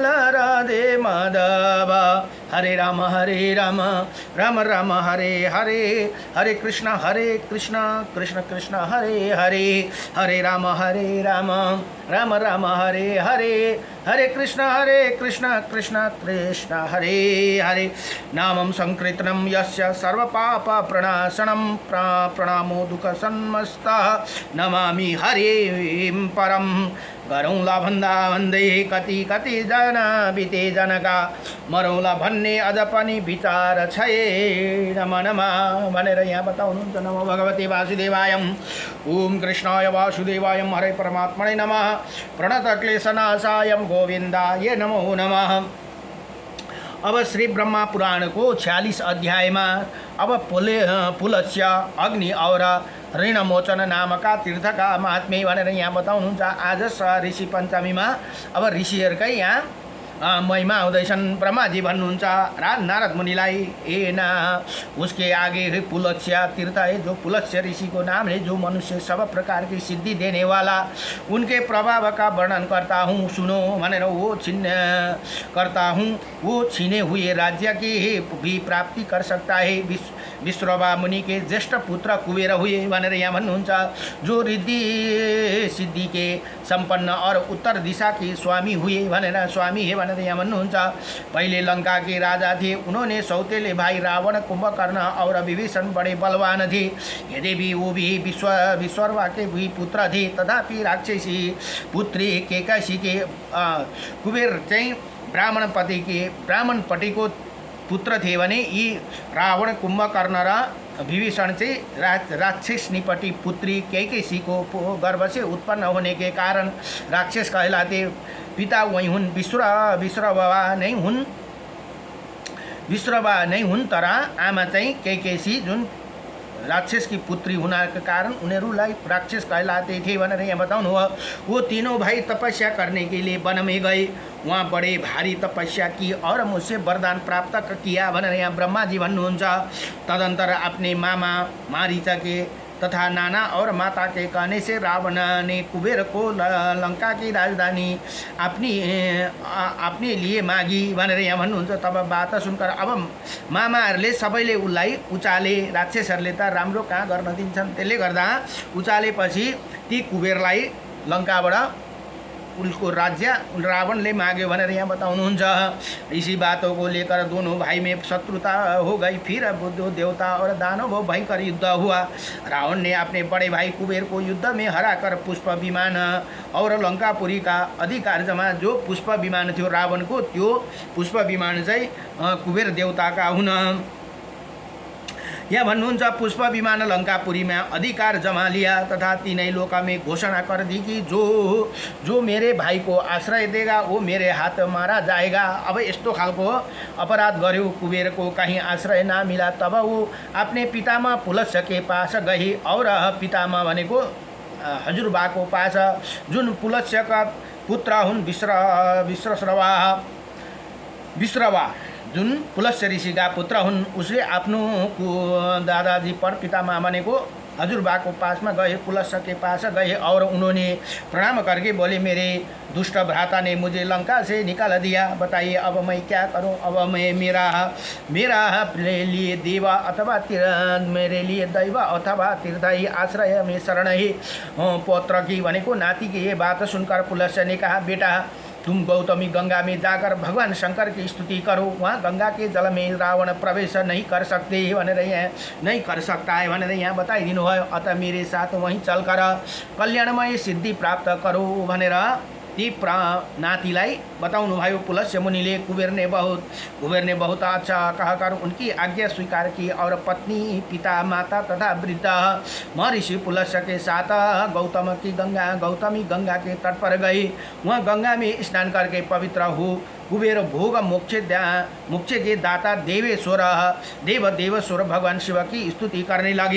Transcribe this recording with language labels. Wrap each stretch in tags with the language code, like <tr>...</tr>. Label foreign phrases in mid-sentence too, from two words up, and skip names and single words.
<sa>राधे माधव हरे राम राम राम हरे हरे हरे कृष्ण कृष्ण कृष्ण हरे हरे हरे राम राम राम हरे हरे हरे कृष्ण कृष्ण कृष्ण हरे हरे नामं संकीर्तनं यस्य सर्वपाप प्रणाशनं प्रणामो दुःखसन्मस्तः नमामि हरिं परं</sa> <ne>गरौला भन्दा भन्दै कति कति जना बिते जनका मरौला भन्ने अझ पनि विचार छै नमा नमा भनेर यहाँ बताउनुहुन्छ।</ne> <sa>नमो भगवते वासुदेवाय ओम कृष्णाय वासुदेवाय हरे परमात्मने नमः प्रणतक्लेशनाशाय गोविन्दाय नमो नमः।</sa> <ne>अब श्री ब्रह्मा पुराण को 46</ne> <hi>अध्याय में</hi> <ne>अब पुलस्य अग्नि और ऋणमोचन नामका तीर्थका महात्म्य भनेर यहाँ बताउनुहुन्छ। आज ऋषि पञ्चमीमा अब ऋषिहरूकै यहाँ महिमा हुँदैछन्। ब्रह्माजी भन्नुहुन्छ नारद मुनिलाई,</ne> <hi>ए ना उसके आगे है पुलत्स्य तीर्थ है, जो पुलत्स्य ऋषि को नाम है, जो मनुष्य सब प्रकार की सिद्धि देने वाला, उनके प्रभाव का वर्णन करता हूँ, सुनो भनेर वो करता हूँ। वो छीने हुए राज्य की भी प्राप्ति कर सकता है। विश्रवा मुनि के ज्येष्ठ पुत्र कुबेर हुए</hi> <ne>भनेर यहाँ भन्नुहुन्छ।</ne> <hi>जो रिद्धि सिद्धि के संपन्न और उत्तर दिशा के स्वामी हुए भनेर, स्वामी है</hi> <ne>भनेर यहाँ भन्नुहुन्छ।</ne> <hi>पहले लंका के राजा थे, उन्होंने सौतेले भाई रावण, कुंभकर्ण और विभीषण बड़े बलवान थे। यद्यपि वो भी विश्रवा के भी पुत्र थे, तथापि राक्षसी पुत्री केकसी के</hi> <ne>कुबेर चाहिँ ब्राह्मण पतिको पुत्र थे भने यी रावण, कुंभकर्ण र विभीषण चाहिँ राक्षसनीपट्टि पुत्री कैकेयीको</ne> <hi>गर्भ से उत्पन्न होने के कारण राक्षस कहलाते।</hi> <ne>पिता वही हुन्, विश्रवा नै हुन्, तर आमा चाहिँ कैकेयी जुन</ne> <hi>राक्षस की पुत्री होने के कारण</hi> <ne>उनीहरूलाई</ne> <hi>राक्षस कहलाते थे</hi> <ne>भनेर यहाँ बताउनु हो।</ne> <hi>वो तीनों भाई तपस्या करने के लिए वन में गए, वहाँ बड़े भारी तपस्या की और मुझसे वरदान प्राप्त किया</hi> <ne>भनेर यहाँ ब्रह्मा जी भन्नुहुन्छ।</ne> <hi>तदंतर अपने मामा मारीचा के तथा नाना और माता के कहने से रावण ने कुबेर को लंका की राजधानी अपने लिए मागी</hi> <ne>भनेर यहाँ भन्नुहुन्छ।</ne> <hi>तब बात सुनकर</hi> <ne>अब मामाहरूले सबैले उसलाई उचाले, राक्षसहरूले त राम्रो कहाँ गर्न दिन्छन्, त्यसले गर्दा उचालेपछि ती कुबेरलाई लंकाबाट उसको राज्य रावणले माग्यो भनेर यहाँ बताउनुहुन्छ।</ne> <hi>इसी बातों को लेकर दोनों भाई में शत्रुता हो गई। फिर बुद्धो देवता और दानव भयंकर युद्ध हुआ। रावण ने अपने बड़े भाई कुबेर को युद्ध में हराकर पुष्प विमान और लंकापुरी का अधिकार जमा।</hi> <ne>जो पुष्प विमान थियो रावण को, त्यो पुष्प विमान चाहिँ कुबेर देवता का हुन। यहाँ भन्नुहुन्छ</ne> <hi>पुष्प विमान लंकापुरी में अधिकार जमा लिया तथा तीनों लोक में घोषणा कर दी कि जो मेरे भाई को आश्रय देगा वो मेरे हाथ मारा जाएगा।</hi> <ne>अब यस्तो खालको अपराध गर्यो,</ne> <hi>कुबेर को कहीं आश्रय ना मिला। तब वो अपने पितामह पुलत्स्य के पास गई और पितामह</hi> <ne>भनेको हजुरबा को पास, जुन पुलत्स्य का पुत्र हुन् विश्रवा जुन पुलत्स्य ऋषि का पुत्र हुन्, उसले आफ्नो दादाजी</ne> <hi>पर पितामह</hi> <ne>भनेको हजुरबा को पास</ne> <hi>में गए, पुलत्स्य के पास गए और उन्होंने प्रणाम करके बोले, मेरे दुष्ट भ्राता ने मुझे लंका से निकाल दिया, बताइए अब मैं क्या करूं। अब मैं मेरा लिए देवा अथवा मेरे लिए दैव अथवा तीर्थ ही आश्रय में शरण ही पौत्र की</hi> <ne>भनेको नाती की</ne> <hi>ये बात सुनकर पुलत्स्य ने कहा, बेटा तुम गौतमी गंगा में जाकर भगवान शंकर की स्तुति करो, वहाँ गंगा के जल में रावण प्रवेश नहीं कर सकता है</hi> <ne>भनेर यहाँ बताइदिनु भयो।</ne> <hi>अतः मेरे साथ वहीं चलकर कल्याणमय सिद्धि प्राप्त करो</hi> <ne>भनेर ती नातीलाई बताउनु भयो पुलत्स्य मुनिले।</ne> <hi>कुबेर ने बहुत अच्छा कहकर उनकी आज्ञा स्वीकार की और पत्नी, पिता, माता तथा वृद्ध महर्षि पुलत्स्य के साथ गौतमी गंगा के तट पर गई। वहाँ गंगा में स्नान करके पवित्र हो कुबेर भोग मोक्ष के दाता देवेश्वर भगवान शिव की स्तुति करने लगे।</hi>